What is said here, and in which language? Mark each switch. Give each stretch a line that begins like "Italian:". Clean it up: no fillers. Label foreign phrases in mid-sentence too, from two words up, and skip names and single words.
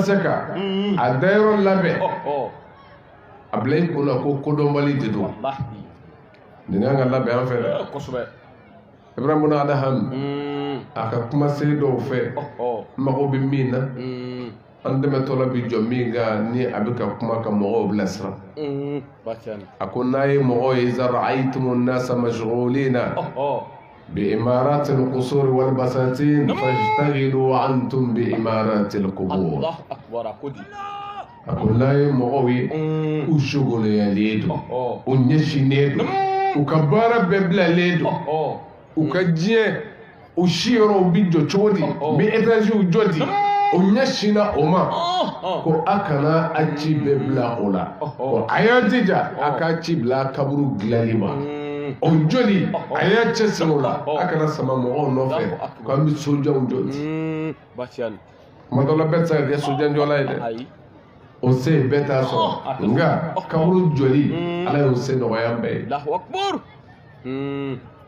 Bambara: se ka a dayɔrɔ labɛn a bila i kun na ko kodɔnbali de don nin kan ka labɛn an fɛ dɛ Ibrahim bin Adham a ka kuma se dɔw fɛ mago bɛ min na an dɛmɛtɔ la bi jɔ min kan ni a bɛ ka kuma ka mɔgɔw bilasira a ko n'a ye mɔgɔw ye
Arabic: إذا رأيتم الناس مشغولين بعمارة القصور والبساتين فاشتغلوا أنتم بعمارة القبور
Bambara: a ko n'a ye mɔgɔw ye u sogolonyalen don u ɲɛsinnen don u ka baara bɛɛ bilalen don u ka diɲɛ u si yɔrɔw bi jɔ cogo di bi étages jɔ di o ɲɛsina o ma ko a kana a ci bɛɛ bila o la ko a y'a jija a k'a ci bila kaburu dilanli ma o joli a y'a cɛsiri o la a kana sama mɔgɔw nɔfɛ ko an bɛ sojanw jɔ kuma dɔ la bɛɛ tɛ se ka kɛ sojan jɔla ye dɛ o se bɛɛ t'a sɔrɔ nka kaburu jɔli ala y'o se nɔgɔya bɛɛ ye